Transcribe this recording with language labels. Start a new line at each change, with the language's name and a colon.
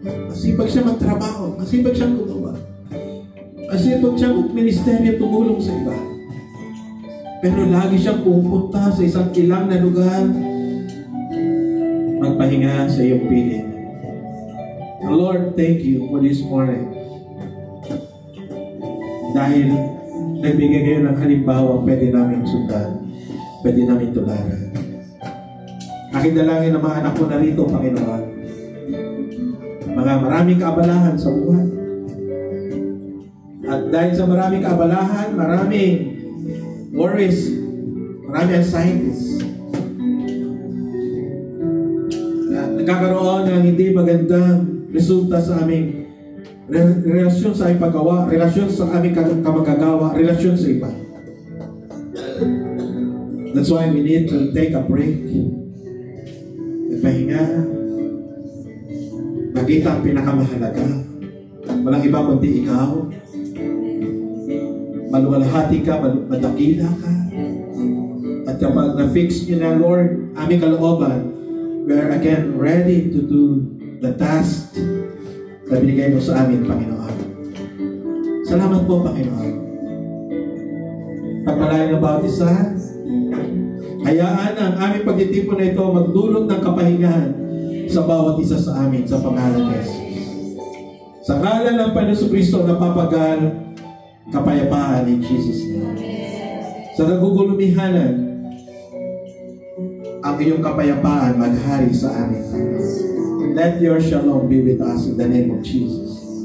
Filipino: Masipag siya magtrabaho, masipag siyang gumawa. Kasi ito siyang ministeryo tumulong sa iba. Pero lagi siyang pupunta sa isang ilang na lugar, magpahinga sa iyong piling.
English: Lord, thank you for this morning.
Filipino: Dahil nagbigay kayo ng halimbawa, pwede namin sundan, pwede namin tularan. Aking dalangin ng mga anak ko narito, Panginoon. Mga maraming kaabalahan sa buhay. At dahil sa maraming kaabalahan, maraming worries, maraming anxieties, nagkakaroon ng hindi magandang resulta sa aming relasyon sa aming paggawa, relasyon sa aming kamagagawa, relasyon sa iba.
English: That's why we need to take a break.
Filipino: Pahinga. Makita ang pinakamahalaga. Walang iba kundi ikaw. Maluwalhati ka, madakila ka. At kapag na-fix nyo na, Lord, aming kalooban, we are again ready to do the task na binigay mo sa amin, Panginoon. Salamat po, Panginoon. Pagpalain ng bawat isa, hayaan ang aming pagtitipon na ito magdulot ng kapahingahan sa bawat isa sa amin sa pangalan ni Jesus. Sa ngalan ng Panginoon Kristo, napapagal kapayapaan in Jesus' name. Sa nagugulumihanan, ang iyong kapayapaan maghari sa amin.
English: Let your shalom be with us in the name of Jesus.